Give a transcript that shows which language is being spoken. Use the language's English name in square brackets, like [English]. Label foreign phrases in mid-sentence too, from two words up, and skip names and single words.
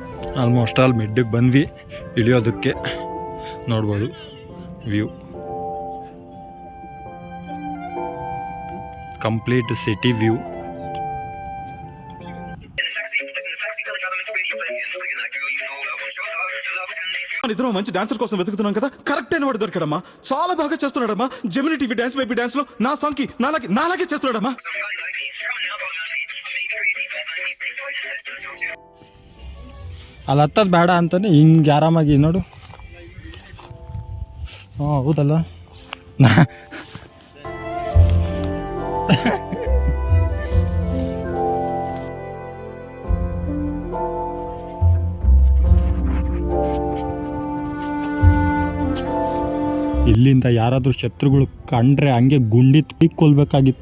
[English] almost all [Kannada] ಮಿಡ್ಡಿಗೆ ಬಂದ್ವಿ. ಇಳಿಯೋದಕ್ಕೆ ನೋಡ್ಬೋದು ವ್ಯೂ, [English] complete city view. [Telugu] ఇద్దరు మంచి డాన్సర్ కోసం వెతుకుతున్నాం కదా, కరెక్ట్ అయిన వాడు దొరికాడమ్మా. చాలా బాగా చేస్తున్నాడమ్మా. జెమిని టీవీ డాన్స్ బేబీ డాన్స్ లో నా సాంగ్ కి నాలాగే చేస్తున్నాడమ్మా. [Kannada] ಅಲ್ಲಿ ಹತ್ತೋದು ಬೇಡ ಅಂತಾನೆ ಹಿಂಗೆ ಆರಾಮಾಗಿ ನೋಡು. ಹಾಂ ಹೌದಲ್ಲ. ಇಲ್ಲಿಂದ ಯಾರಾದರೂ ಶತ್ರುಗಳು ಕಂಡ್ರೆ ಹಂಗೆ ಗುಂಡಿ ಕೊಲ್ಲಬೇಕಾಗಿತ್ತು.